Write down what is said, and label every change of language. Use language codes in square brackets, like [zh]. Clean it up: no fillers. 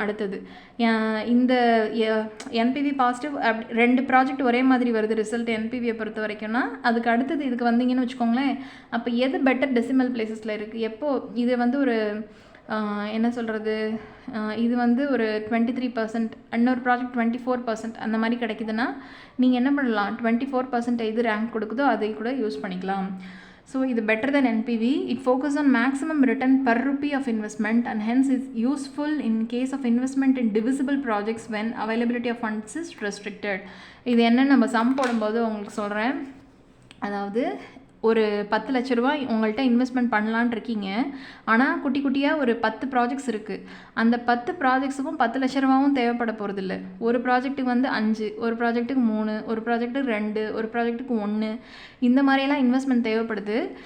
[ta] அடுத்தது இந்த NPV positive ரெண்டு ப்ராஜெக்ட் ஒரே மாதிரி வருது ரிசல்ட் என்பிவியை பொறுத்த வரைக்கும்னா அதுக்கு அடுத்தது இதுக்கு வந்தீங்கன்னு வச்சுக்கோங்களேன். அப்போ எது பெட்டர் டெசிமல் பிளேசஸில் இருக்குது, எப்போது இது வந்து ஒரு என்ன சொல்கிறது, இது வந்து ஒரு 23%, இன்னொரு ப்ராஜெக்ட் 24% அந்த மாதிரி கிடைக்குதுன்னா நீங்கள் என்ன பண்ணலாம், 24% எது ரேங்க் கொடுக்குதோ அதை கூட யூஸ் பண்ணிக்கலாம். [en] So, இது better than NPV. It focuses on maximum return per rupee of investment and hence is useful in case of investment in divisible projects when availability of funds is restricted. [ta] இது என்ன நம்ம some போடும்போது உங்களுக்கு சொல்கிறேன். அதாவது ஒரு 10 லட்ச ரூபாய் உங்கள்கிட்ட இன்வெஸ்ட்மெண்ட் பண்ணலான் இருக்கீங்க, ஆனால் குட்டி குட்டியாக ஒரு 10 ப்ராஜெக்ட்ஸ் இருக்குது. அந்த 10 ப்ராஜெக்ட்ஸுக்கும் 10 லட்ச ரூபாவும் தேவைப்பட போகிறதில்ல. ஒரு ப்ராஜெக்ட்டுக்கு வந்து 5, ஒரு ப்ராஜெக்ட்டுக்கு 3, ஒரு ப்ராஜெக்ட்டுக்கு 2, ஒரு ப்ராஜெக்ட்டுக்கு 1, இந்த மாதிரியெல்லாம் இன்வெஸ்ட்மெண்ட் தேவைப்படுது.